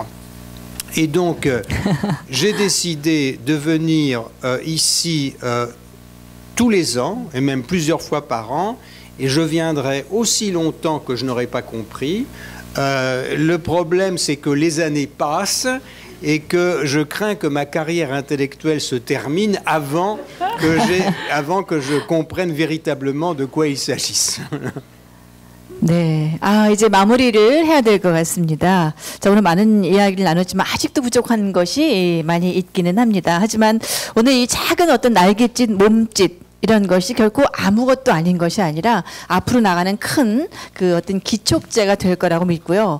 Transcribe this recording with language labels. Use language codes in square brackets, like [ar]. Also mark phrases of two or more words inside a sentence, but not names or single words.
[fr] Et donc j'ai décidé de venir ici tous les ans, et même plusieurs fois par an, et je viendrai aussi longtemps que je n'aurai pas compris. Le problème, c'est que les années passent et que je crains que ma carrière intellectuelle se termine avant que je comprenne véritablement de quoi il s'agisse. [ko] 네, 이제 마무리를 해야 될 것 같습니다. 자, 오늘 많은 이야기를 나눴지만 아직도 부족한 것이 많이 있기는 합니다. 하지만 오늘 이 작은 어떤 날갯짓, 몸짓 이런 것이 결코 아무것도 아닌 것이 아니라 앞으로 나가는 큰 그 어떤 기촉제가 될 거라고 믿고요.